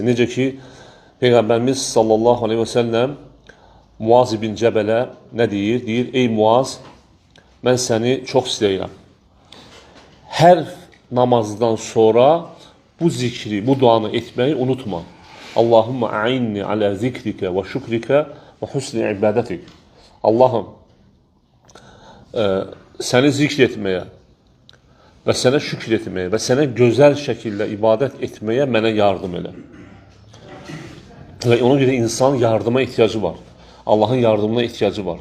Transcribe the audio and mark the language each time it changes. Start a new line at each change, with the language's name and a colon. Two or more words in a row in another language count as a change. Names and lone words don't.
Azerbaijani: Necə ki, Peyğəmbərimiz
Arabic: صلى الله عليه وسلم
Azerbaijani: Muaz ibn Cəbələ nə deyir? Deyir, ey Muaz, mən səni çox istəyirəm. Hər namazdan sonra bu zikri, bu duanı etmeyi unutma.
Arabic: اللهم أعني على ذكرك وشكرك وحسن عبادتك.
Azerbaijani: Allahım, səni zikr etməyə və sənə şükür etməyə və sənə gözəl şəkildə ibadət etməyə mənə yardım elə. Və ona görə insan yardıma ehtiyacı var. Allahın yardımına ehtiyacı var.